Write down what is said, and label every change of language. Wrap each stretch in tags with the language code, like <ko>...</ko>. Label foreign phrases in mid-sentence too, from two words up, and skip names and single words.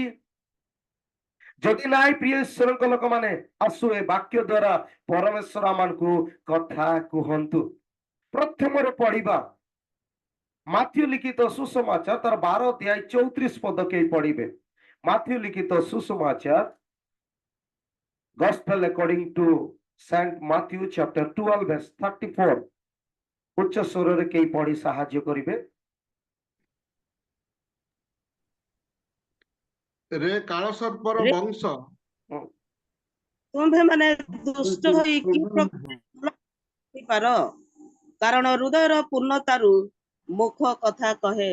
<or>ଯଦି ନାହିଁ, ପ୍ରିୟ ଈଶ୍ୱରଙ୍କ ଲୋକମାନେ, ଆସୁ ଏ ବାକ୍ୟ ଦ୍ଵାରା ପରମେଶ୍ୱର ଆମମାନଙ୍କୁ କଥା କୁହନ୍ତୁ। ପ୍ରଥମରେ ପଢିବା ମାଥ୍ୟୁ ଲିଖିତ ସୁସମାଚାର ତାର 12 ଅଧ୍ୟାୟ 34 ପଦ କେହି ପଢିବେ। ମାଥ୍ୟୁ ଲିଖିତ ସୁସମାଚାର,</or> <en>Gospel according to Saint Matthew chapter 12 verse 34।</en> <or>ଉଚ୍ଚ ସ୍ୱରରେ କେହି ପଢି ସାହାଯ୍ୟ କରିବେ। ରେ କାଳସର୍ପର ରେ ବଂଶ ତୁମ୍ଭେ ମାନେ ଦୁଷ୍ଟ ହୋଇ କି ପାର, କାରଣ ହୃଦୟର ପୂର୍ଣ୍ଣତାରୁ ମୁଖ କଥା କହେ।</or>